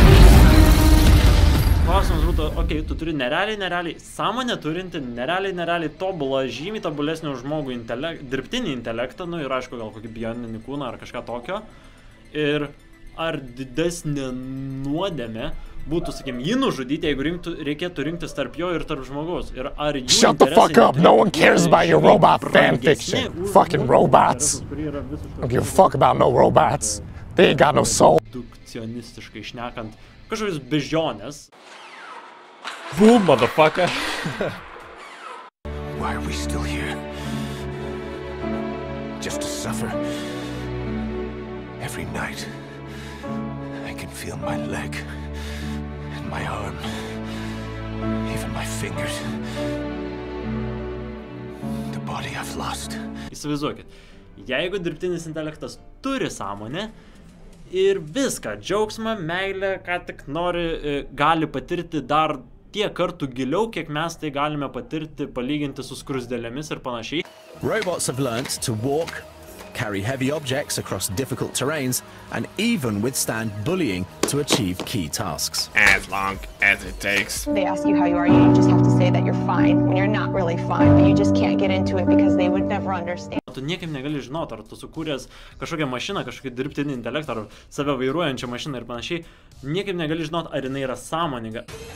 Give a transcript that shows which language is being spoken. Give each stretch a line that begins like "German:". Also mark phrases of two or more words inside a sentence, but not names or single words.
Lithuanian: Klausimas būtų, okei, tu turi nerealiai sąmonę turinti, nerealiai tobulą, žymiai tobulesnį už žmogų dirbtinį intelektą, nu ir aišku, gal kokį bioninį kūną ar kažką tokio. Ir ar didesnė nuodėmė būtų, sakykim, jį nužudyti, jeigu reikėtų rinktis tarp jo ir tarp žmogaus. Ir ar jų
English: Shut the fuck up! No one cares about your robot fanfiction. Fucking robots. Don't give a fuck about no robots. They ain't got no soul.
Lithuanian: Redukcionistiškai šnekant, kažkokius bežionės.
English: Boom, motherfucker. Why are we still here? Just to suffer. Every night, I can feel my leg. My arm, even my fingers, the body I've lost.
Lithuanian: Įsivaizduokit, jeigu dirbtinis intelektas turi sąmonę ir viską, džiaugsmą, meilę, ką tik nori, gali patirti dar tiek kartų giliau, kiek mes tai galime patirti, palyginti su skruzdėlėmis ir panašiai.
English: Robots have learnt to walk, carry heavy objects across difficult terrains, and even withstand bullying to achieve key tasks. As long as it takes. They ask you how you are, you just have to say that you're fine when you're not really fine, but you just can't get into it because they would never understand.
Lithuanian: Tu niekaip negali žinoti, ar tu sukūręs kažkokią mašiną, kažkokį dirbtinį intelektą, ar save vairuojančią mašiną ir panašiai, niekaip negali žinoti, ar jinai yra sąmoninga.